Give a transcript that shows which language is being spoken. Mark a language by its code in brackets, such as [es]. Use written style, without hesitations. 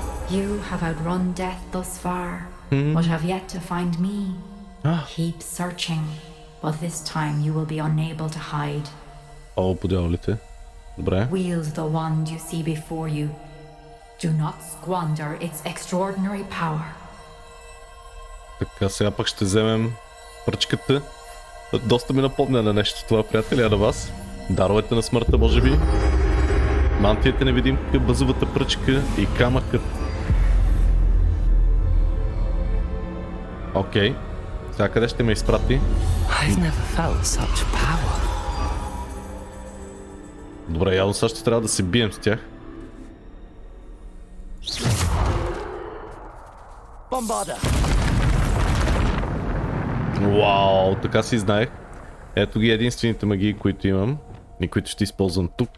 [en] You have outrun death thus far, but have yet to find me. Keep searching, but this time you will be unable to hide. [bg] О, подявалите. Добре. [en] Wield the wand you see before you. Do not squander its extraordinary power. [bg] Така, сега пък ще вземем пръчката. Доста ми напомня на нещо това, приятели, а на вас. Даровете на смъртта, може би. Мантията невидимка, базовата пръчка и камъкът. Окей. Сега къде ще ме изпрати? [en] I've never felt such power. [bg] Добре, явно сега ще трябва да се бием с тях. Бомбарда! Вау, така си знаех. Ето ги единствените магии, които имам и които ще използвам тук.